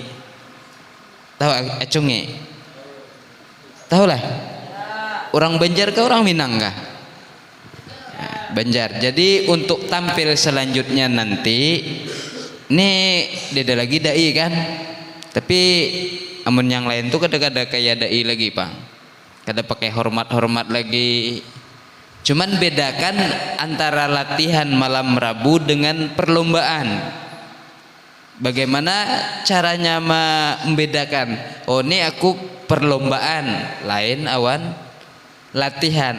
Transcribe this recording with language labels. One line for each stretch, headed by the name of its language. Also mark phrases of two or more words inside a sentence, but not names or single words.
Indonesian: Tahu acungi? Tahu lah. Orang Banjar ke orang Minang kah? Banjar. Jadi untuk tampil selanjutnya nanti ini beda lagi dai kan, tapi
Banjar: amun yang lain tuh kada kayak dai lagi Pak, kada pakai hormat lagi.
Indonesian: Cuman bedakan antara latihan malam Rabu dengan perlombaan. Bagaimana caranya membedakan? Oh ini aku perlombaan,
Banjar: lain awan latihan.